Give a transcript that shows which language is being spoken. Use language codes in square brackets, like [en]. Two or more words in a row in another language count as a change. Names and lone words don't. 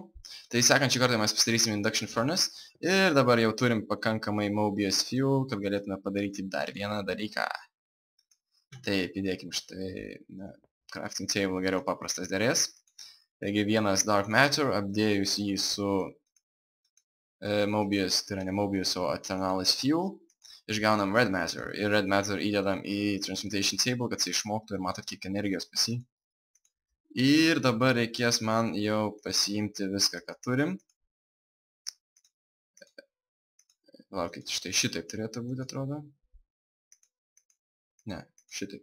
[lt] Tai sekančią kartą mes pasidarysim [en] induction furnace [lt] ir dabar jau turim pakankamai [en] Mobius fuel, [lt] kad galėtume padaryti dar vieną dalyką. Taip, įdėkim štai, [en] crafting table [lt] geriau paprastas dėrės. Taigi 1 [en] dark matter, [lt] apdėjus jį su Mobius, tai yra ne Mobius, o [en] Eternalis fuel. [lt] Išgaunam [en] red matter [lt] ir [en] red matter [lt] įdedam į [en] transmutation table, [lt] kad jis išmoktų ir matot kiek energijos pas jį. Ir dabar reikės man jau pasiimti viską, ką turim. Laukit, štai šitaip turėtų būti, atrodo. Ne, šitaip.